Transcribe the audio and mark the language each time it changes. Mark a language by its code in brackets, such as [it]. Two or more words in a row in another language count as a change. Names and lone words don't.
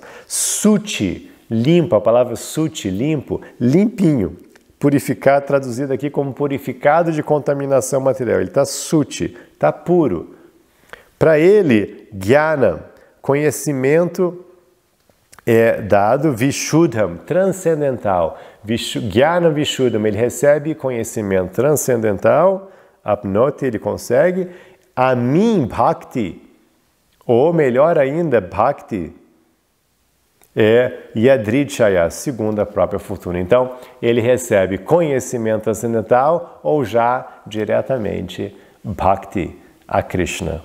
[pt] Suti, limpo, a palavra suti, limpo, limpinho. Purificado, traduzido aqui como purificado de contaminação material. Ele está suti, está puro. Para ele, jnana, conhecimento é dado, vishuddham, transcendental. [sa] ज्ञान विशुद्धम्, [pt] ele recebe conhecimento transcendental, apnoti, ele consegue, a mim bhakti, ou melhor ainda, bhakti, é yadridshaya, segundo a própria fortuna. Então, ele recebe conhecimento transcendental ou já diretamente bhakti a Krishna.